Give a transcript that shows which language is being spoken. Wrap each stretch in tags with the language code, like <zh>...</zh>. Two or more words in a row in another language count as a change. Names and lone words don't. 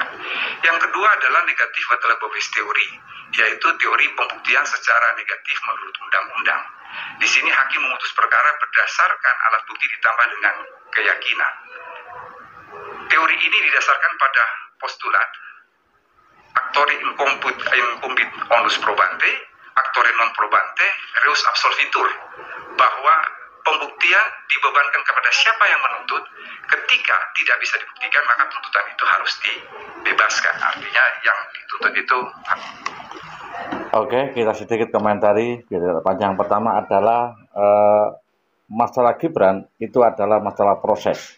<id>Yang kedua adalah negatif bewijsteorie, yaitu teori pembuktian secara negatif menurut undang-undang. Di sini hakim memutus perkara berdasarkan alat bukti ditambah dengan keyakinan. Teori ini didasarkan pada postulat</id> <la>actori incumbit onus probante, actori non probante, reus absolvitur,</la> <id>bahwa pembuktian dibebankan kepada siapa yang menuntut. Ketika tidak bisa dibuktikan, maka tuntutan itu harus dibebaskan. Artinya yang dituntut itu. Oke, kita sedikit komentari. Yang pertama adalah masalah Gibran itu adalah masalah proses.</id>